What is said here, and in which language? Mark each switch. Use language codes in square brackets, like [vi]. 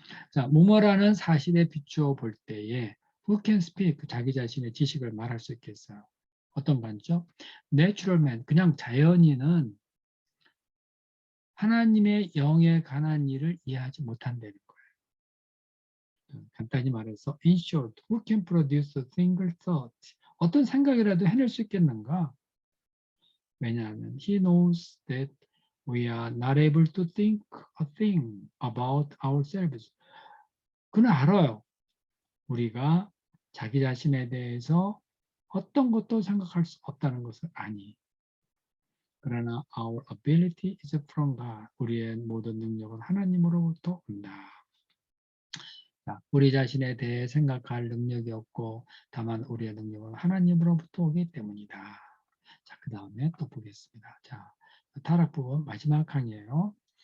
[ko] 자, 뭐뭐라는 사실에 비추어 볼 때에 who can speak 자기 자신의 지식을 말할 수 있겠어요? 어떤 관점? Natural man 그냥 자연인은 하나님의 영에 관한 일을 이해하지 못한다는 거예요. [en] 간단히 말해서 in short, who can produce a single thought? [ko] 어떤 생각이라도 해낼 수 있겠는가? [en] 왜냐하면 he knows that we are not able to think a thing about ourselves. [ko] 그는 알아요. 우리가 자기 자신에 대해서 어떤 것도 생각할 수 없다는 것을 아니. [en] 그러나 our ability is from God. [ko] 우리의 모든 능력은 하나님으로부터 온다. 자, 우리 자신에 대해 생각할 능력이 없고 다만 우리의 능력은 하나님으로부터 오기 때문이다. 자, 그 다음에 또 보겠습니다. 자, 타락 부분 마지막 강의예요.